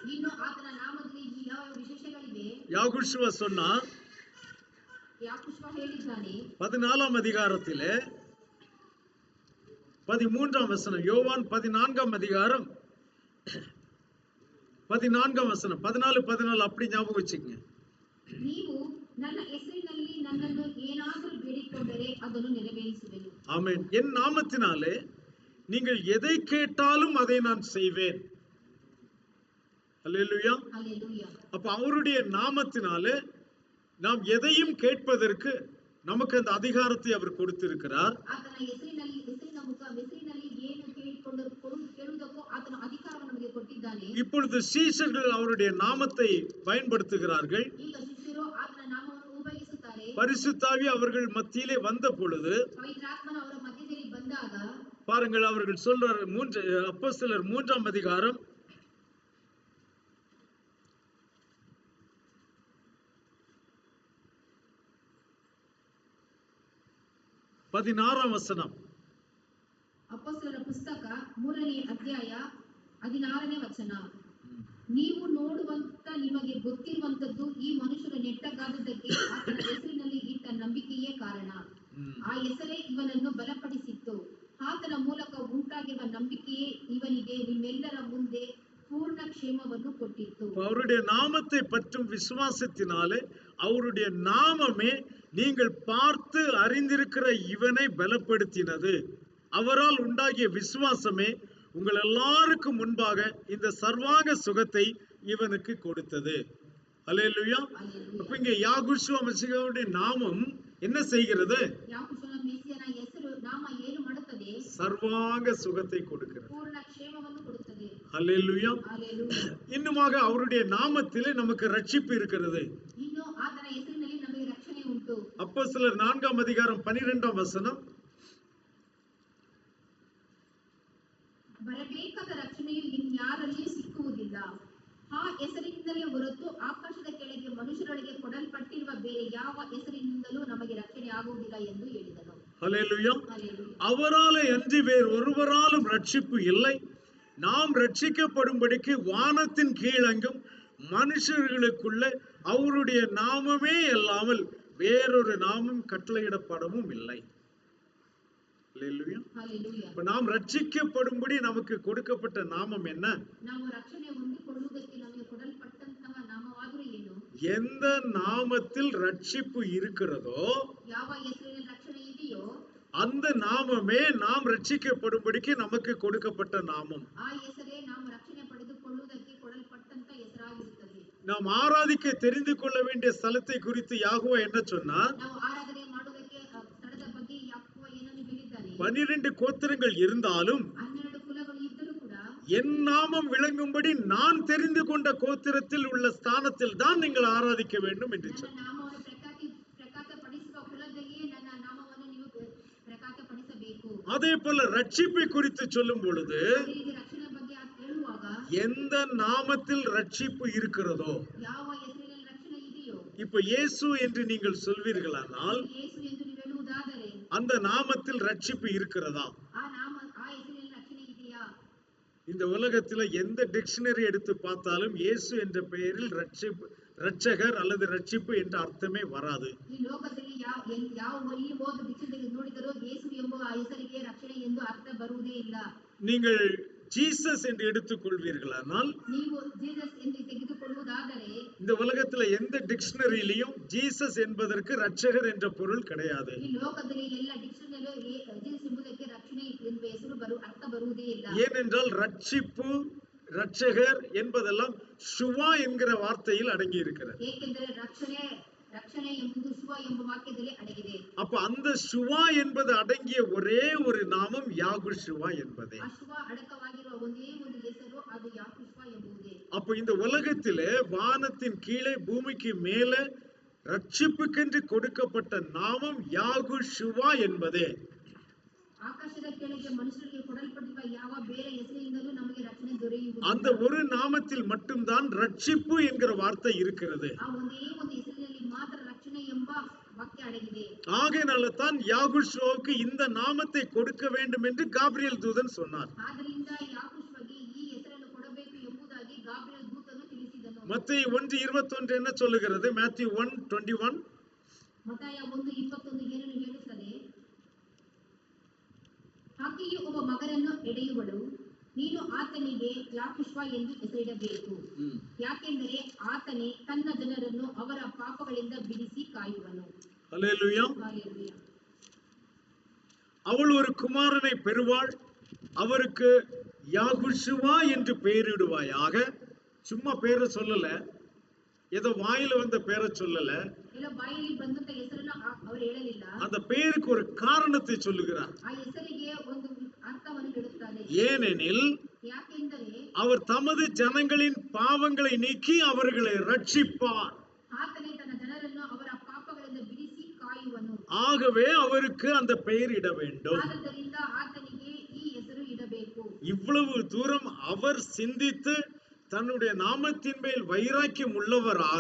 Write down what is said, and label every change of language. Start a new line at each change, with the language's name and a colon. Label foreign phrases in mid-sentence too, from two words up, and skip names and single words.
Tamil: யாகுஷுவா சொன்னார் 14ஆம் அதிகாரத்திலே 13ஆம் வசனம். யோவான் 14ஆம் அதிகாரம் 14ஆம் வசனம் 14 அப்படி ஞாபகம் வச்சுக்கங்க.
Kannada: ನೀವು ನನ್ನ ಹೆಸರಿನಲ್ಲಿ ನನ್ನನ್ನು ಏನಾದರೂ ಬೇಡಿಕೊಂಡರೆ ಅದನ್ನು ನೆರವೇರಿಸುವೆನು.
Tamil: ஆமென். என் நாமத்தினாலே நீங்கள் எதை கேட்டாலும் அதை நான் செய்வேன். அல்லேலூயா. அல்லேலூயா. அப்ப அவருடைய நாமத்தினாலே நாம் எதையும் கேட்பதற்கு நமக்கு அந்த அதிகாரத்தை அவர் கொடுத்திருக்கிறார்.
Kannada: ಆತನ ಹೆಸರಿನಲ್ಲಿ ಏನು ಕೇಳುವುದಕ್ಕೂ ಆತನ ಅಧಿಕಾರವನ್ನು ನಮಗೆ ಕೊಟ್ಟಿದ್ದಾನೆ.
Tamil: இப்பொழுது சீஷர்கள் அவருடைய நாமத்தை பயன்படுத்துகிறார்கள்.
Kannada: ಈಗ ಶಿಷ್ಯರು ಆತನ ನಾಮವನ್ನು ಉಪಯೋಗಿಸುತ್ತಾರೆ.
Tamil: பரிசுத்தாவி அவர்கள் மத்தியிலே வந்த பொழுது
Kannada: ಪವಿತ್ರಾತ್ಮನ ಅವರ ಮಧ್ಯದಲ್ಲಿ ಬಂದಾಗ
Tamil: பாருங்கள், அவர்கள் சொல்றார் அப்போஸ்தலர் 3ஆம் அதிகாரம் 16ஆம் வசனம்.
Kannada: ಅಪೊಸ್ತಲರ ಪುಸ್ತಕ 3ನೇ ಅಧ್ಯಾಯ 16ನೇ ವಚನ. ನೀವು ನೋಡುವಂತ ನಿಮಗೆ ಗೊತ್ತಿರುವಂತದ್ದು ಈ ಮನುಷ್ಯರು ನೆಟ್ಟಗಾದದ್ದಕ್ಕೆ ಆತನ ಹೆಸರಿನಲ್ಲಿ ಇಟ್ಟ ನಂಬಿಕೆಯೇ ಕಾರಣ. ಆ ಹೆಸರೇ ಇವನನ್ನು ಬಲಪಡಿಸಿತ್ತು. ಆತನ ಮೂಲಕ ಉಂಟಾಗಿರುವ ನಂಬಿಕೆಯೇ ಇವನಿಗೆ ನಿಮ್ಮೆಲ್ಲರ ಮುಂದೆ ಪೂರ್ಣ ಕ್ಷೇಮವನ್ನು ಕೊಟ್ಟಿತ್ತು.
Tamil: அவருடைய நாமத்தை பற்றும் விசுவாசத்தினாலே அவருடைய நாமமே நீங்கள் பார்த்து அறிந்திருக்கிற இவனை பலப்படுத்தினது. அவரால் உண்டாகிய விசுவாசமே உங்கள் எல்லாருக்கும் முன்பாக இந்த சர்வாங்க சுகத்தை இவனுக்கு கொடுத்தது. அல்லேலூயா. அப்ப இங்க யாகுஷுவ மெசியாவுடைய நாமம் என்ன செய்கிறது?
Kannada: ಯಾಕುಷನ ಮೆಸ್ಸಿಯನ ಹೆಸರು ನಾಮ ಏನು ಮಾಡುತ್ತದೆ?
Tamil: சர்வாங்க சுகத்தை கொடுக்கிறது.
Kannada: ಪೂರ್ಣ ಕ್ಷೇಮವನ್ನು ಕೊಡುತ್ತದೆ.
Tamil: அல்லேலூயா. அல்லேலூயா. இன்னுமாக அவருடைய நாமத்திலே நமக்கு ரட்சிப்பு இருக்கிறது.
Kannada: ಇನ್ನು ಆತನ ಹೆಸರಿನಲ್ಲಿ ನಮಗೆ ರಕ್ಷಣೆ ಉಂಟು.
Tamil: அப்போஸ்தலர் 4ஆம் அதிகாரம் 12ஆம் வசனம்.
Kannada: ಬರಬೇಕಾದ ರಕ್ಷಣೆಯು ಇನ್ಯಾರಲ್ಲಿಯೂ ಸಿಕ್ಕುವುದಿಲ್ಲ. ಆ ಹೆಸರಿನಿಂದಲೇ ಹೊರತು ಆಕಾಶದ ಕೆಳಗೆ ಮನುಷ್ಯರೊಳಗೆ ಕೊಡಲ್ಪಟ್ಟಿರುವ ಬೇರೆ ಯಾವ ಹೆಸರಿನಿಂದಲೂ ನಮಗೆ ರಕ್ಷಣೆ ಆಗುವುದಿಲ್ಲ ಎಂದು ಹೇಳಿದನು.
Tamil: அல்லேலூயா. அல்லேலூயா. அவராலே அன்றி வேறு ஒருவராலும் ரட்சிப்பு இல்லை. நாம் ரட்சிக்கப்படும்படிக்கு வானத்தின் கீழெங்கும் மனுஷர்களுக்குள்ள அவருடைய நாமமே அல்லாமல் வேறொரு நாமம் கட்டளையிடப்படவும் இல்லை. அல்லேலூயா. அல்லேலூயா. இப்ப நாம் ரட்சிக்கப்படும்படி நமக்கு கொடுக்கப்பட்ட நாமம் என்ன?
Kannada: ನಾವು ರಕ್ಷಣೆ ಹೊಂದಿಕೊಳ್ಳುವುದಕ್ಕೆ ನಮಗೆ ಕೊಡಲ್ಪಟ್ಟಂತಹ ನಾಮವಾದರೂ ಏನು?
Tamil: எந்த நாமத்தில் ரட்சிப்பு இருக்கிறதோ
Kannada: ಯಾವ ಹೆಸರಿನಲ್ಲಿ ರಕ್ಷಣೆ ಇದೆಯೋ
Tamil: அந்த நாமமே நாம் ரட்சிக்கப்படும்படிக்கு நமக்கு கொடுக்கப்பட்ட நாமம்.
Kannada: ಆ ಹೆಸರೇ ನಾವು ರಕ್ಷಣೆ ಪಡೆದುಕೊಳ್ಳುವುದಕ್ಕೆ ಕೊಡಲ್ಪಟ್ಟಂತ ಹೆಸರಾಗಿರುತ್ತದೆ.
Tamil: நாம் ஆராதிக்க தெரிந்து கொள்ள வேண்டிய ஸ்தலத்தை குறித்து யாகுவா என்ன சொன்னார்?
Kannada: ನಾವು ಆರಾಧನೆ ಮಾಡುವುದಕ್ಕೆ ಸ್ಥಳದ ಬಗ್ಗೆ ಯಾಕೋವ ಏನನ್ನು ಹೇಳಿದ್ದಾನೆ?
Tamil: 12 கோத்திரங்கள் இருந்தாலும்
Kannada: 12 ಕುಲಗಳು ಇದ್ದರೂ ಕೂಡ
Tamil: என் நாமம் விளங்கும்படி நான் தெரிந்து கொண்ட கோத்திரத்தில் உள்ள ஸ்தானத்தில் தான் நீங்கள் ஆராதிக்க வேண்டும் என்று
Kannada: ನನ್ನ
Tamil: சொன்னார்.
Kannada: ನಾಮವನ್ನು ಪ್ರಕಾಶಪಡಿಸುವ ಕುಲದಲ್ಲಿಯೇ ನನ್ನ ನಾಮವನ್ನು ನೀವು ಪ್ರಕಾಶಪಡಿಸಬೇಕು.
Tamil: அதே போல ரட்சிப்பை குறித்து சொல்லும் பொழுது
Kannada: ಅದೇ ರೀತಿ ರಕ್ಷಣೆ ಬಗ್ಗೆ ಹೇಳುವಾಗ
Tamil: எந்த நாமத்தில் ரட்சிப்பு இருக்கிறதோ,
Kannada: ಯಾವ ಹೆಸರಿನಲ್ಲಿ ರಕ್ಷಣೆ ಇದೆಯೋ,
Tamil: இப்ப இயேசு என்று நீங்கள் சொல்வீர்களானால்
Kannada: ಯೇಸು ಎಂದು ನೀವು ಹೇಳುವುದಾದರೆ
Tamil: அந்த நாமத்தில் ரட்சிப்பு இருக்கிறதா?
Kannada: ಆ ಹೆಸರಿನಲ್ಲಿ ರಕ್ಷಣೆ ಇದೆಯಾ?
Tamil: இந்த உலகத்துல எந்த டிக்ஷனரி எடுத்து பார்த்தாலும் இயேசு என்ற பெயரில் ரட்சகர் அல்லது ரட்சிப்பு என்ற அர்த்தமே வராது.
Kannada: ಈ ಲೋಕದಲ್ಲಿ ಯಾವ ಎಲ್ಲಿ ಹೋದ ಡಿಕ್ಷನರಿ ನೋಡಿದರೂ ಯೇಸು ಎಂಬ ಆ ಹೆಸರಿಗೆ ರಕ್ಷಣೆ ಎಂದು ಅರ್ಥ ಬರುವುದೇ ಇಲ್ಲ.
Tamil: நீங்கள் ஜீசஸ் என்று எடுத்துக்கொள்வீர்களானால்
Kannada: ನೀವು ಜೀಸಸ್ ಎಂದು ತೆಗೆದುಕೊಳ್ಳುವುದಾದರೆ
Tamil: இந்த உலகத்துல எந்த டிக்ஷனரியிலையும் ஜீசஸ் என்பதற்கு ரட்சகர் என்ற பொருள் கிடையாது.
Kannada: ಈ ಲೋಕದಲ್ಲಿ ಎಲ್ಲ ಡಿಕ್ಷನರಿಯಲ್ಲಿ ಜೀಸಸ್ ಎಂಬುದಕ್ಕೆ ರಕ್ಷಣೆ ಎಂಬ ಹೆಸರು ಅರ್ಥ ಬರುವುದೇ ಇಲ್ಲ.
Tamil: ஏனென்றால் ரட்சிப்பு, ரட்சகர் என்பதெல்லாம் சுவா என்கிற வார்த்தையில் அடங்கி இருக்கிறது.
Kannada: ಏಕೆಂದರೆ ರಕ್ಷಣೆ ಎಂಬುದು ಶುವ ಎಂಬ ವಾಕ್ಯದಲ್ಲಿ ಅಡಗಿದೆ.
Tamil: அப்ப அந்த சுவா என்பது அடங்கிய ஒரே ஒரு நாமம் யாகுஷுவா என்பதே.
Kannada: ಆ ಶುವ ಅಡಕವಾಗಿರುವ ಒಂದೇ ಒಂದು ಹೆಸರು ಅದು ಯಾಕುಷುವ ಎಂಬುದೇ.
Tamil: அப்ப இந்த உலகத்திலே வானத்தின் கீழே பூமிக்கு மேலே ரட்சிப்புக்கென்று கொடுக்கப்பட்ட நாமம் யாகுஷுவா என்பதே.
Kannada: ಆಕಾಶದ ಕೆಳಗೆ ಮನುಷ್ಯರಿಗೆ ಕೊಡಲ್ಪಟ್ಟಿರುವ ಯಾವ ಬೇರೆ ಹೆಸರಿನಿಂದಲೂ ನಮಗೆ ರಕ್ಷಣೆ ದೊರೆಯುವುದಿಲ್ಲ.
Tamil: அந்த ஒரு நாமத்தில் மட்டும்தான் ரட்சிப்பு என்கிற வார்த்தை இருக்கிறது.
Kannada: ಆ ಒಂದೇ ಒಂದು ಹೆಸರಿನಲ್ಲಿ ಮಾತ್ರ ರಕ್ಷಣೆ ಎಂಬ ವಾಕ್ಯ ಅಡಗಿದೆ.
Tamil: ஆகையினால தான் யாகுஷுவாவுக்கு இந்த நாமத்தை கொடுக்க வேண்டும் என்று காபிரியல் தூதன் சொன்னார்.
Kannada: ಆದ್ದರಿಂದ ಯಾಕುಷುವಿಗೆ ಈ ಹೆಸರನ್ನು ಕೊಡಬೇಕು ಎಂಬುದಾಗಿ ಗಾಬ್ರಿಯೇಲ್ ದೂತನು ತಿಳಿಸಿದನು.
Tamil: மத்தேயு 1:21 என்ன சொல்லுகிறது? Matthew 1:21.
Kannada: ಮತ್ತಾಯ 1:21 ಏನನ್ನು ಹೇಳುತ್ತದೆ? ಆಕೆಯು ಒಬ್ಬ ಮಗನನ್ನು ಎಡೆಯುವಳು, ನೀನು ಆತನಿಗೆ ಯಾಕುಷುವ ಎಂದು ಹೆಸರಿಡಬೇಕು, ಯಾಕೆಂದರೆ ಆತನೇ ತನ್ನ ಜನರನ್ನು ಅವರ ಪಾಪಗಳಿಂದ ಬಿಡಿಸಿ ಕಾಯುವನು.
Tamil: அல்லேலூயா.
Kannada: ಹಾಲೆಲೂಯಾ.
Tamil: அவள் ஒரு குமாரனை பெறுவாள், அவருக்கு யாகுஷுவா என்று பெயரிடுவாயாக. சும்மா பேரை சொல்லல, ஏதோ வாயில வந்த பேரை சொல்லல,
Kannada: ಎಲ್ಲ ಬಾಯಲ್ಲಿ ಬಂದಂತ ಹೆಸರನ್ನು ಅವರು ಹೇಳಲಿಲ್ಲ.
Tamil: அந்த பெயருக்கு ஒரு காரணத்தை சொல்லுகிறார்.
Kannada: ಆ ಹೆಸರಿಗೆ ಒಂದು ಅರ್ಥವನ್ನು ನೀಡುತ್ತಾರೆ.
Tamil: ஏனெனில்
Kannada: ಯಾಕೆಂದರೆ
Tamil: அவர் தமது ஜனங்களின் பாவங்களை நீக்கி அவர்களை ரட்சிப்பார்.
Kannada: ಆತನೇ ತನ್ನ ಜನರನ್ನು ಅವರ ಪಾಪಗಳಿಂದ ಬಿಡಿಸಿ
Tamil: ஆகவே அவருக்கு அந்த பெயர் இட வேண்டும்.
Kannada: ಆದ್ದರಿಂದ ಆತನಿಗೆ ಈ ಹೆಸರು ಇಡಬೇಕು.
Tamil: இவ்வளவு தூரம் அவர் சிந்தித்து தன்னுடைய நாமத்தின் மேல் வைராக்கியம் உள்ளவராக,